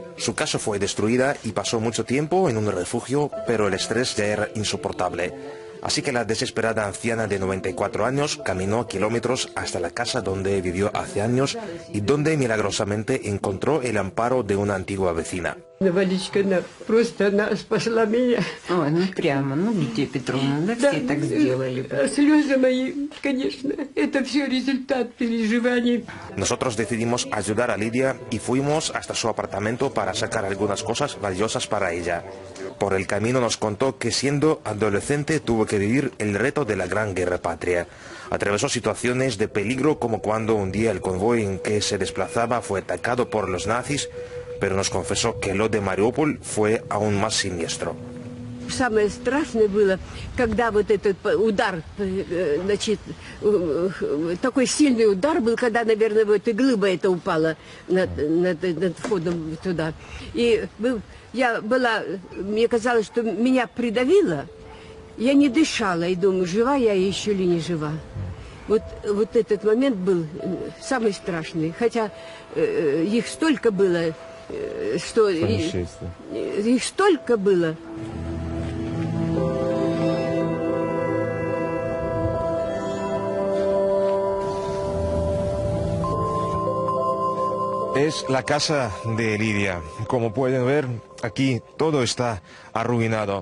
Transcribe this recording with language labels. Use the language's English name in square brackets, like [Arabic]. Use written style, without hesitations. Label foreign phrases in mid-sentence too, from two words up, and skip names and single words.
[Spanish] Su casa fue destruida y pasó mucho tiempo en un refugio, pero el estrés ya era insoportable. Así que la desesperada anciana de 94 años caminó kilómetros hasta la casa donde vivió hace años y donde milagrosamente encontró el amparo de una antigua vecina. [Russian] Валечка, она спасла меня. Ой, ну прямо, Лидия Петровна, да, все так сделали. Слезы мои, конечно, это все результат переживаний. [Spanish] Nosotros decidimos ayudar a Lidia y fuimos hasta su apartamento para sacar algunas cosas valiosas para ella. Por el camino nos contó que siendo adolescente tuvo que vivir el reto de la Gran Guerra Patria. Atravesó situaciones de peligro como cuando un día el convoy en que se desplazaba fue atacado por los nazis, pero nos confesó que lo de Mariupol fue aún más siniestro. [Russian] Самое страшное было, когда вот этот удар, значит, такой сильный удар был, когда, наверное, вот и глыба эта упала над входом туда. И я была, мне казалось, что меня придавило, я не дышала и думаю, жива я еще или не жива. Вот этот момент был самый страшный, хотя их столько было, что их столько было. [Spanish] Es la casa de Lidia. Como pueden ver, aquí todo está arruinado.